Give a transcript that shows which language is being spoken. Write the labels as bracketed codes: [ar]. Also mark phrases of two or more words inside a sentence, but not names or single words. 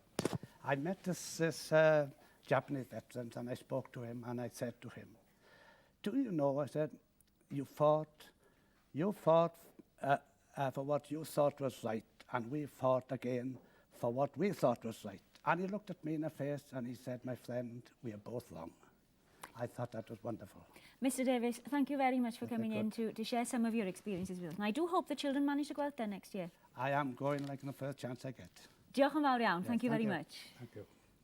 [en] I met this Japanese veteran, and I spoke to him, and I said to him, do you know, I said, you fought for what you thought was right, and we fought again for what we thought was right. And he looked at me in the face and he said, my friend, we are both wrong. I thought that was wonderful. Mr. Davies, thank you very much for coming in to share some of your experiences with us. And I do hope the children manage to go out there next year. I am going like the first chance I get. [cy] Diolch yn fawr iawn. [en] Thank you very much. Thank you.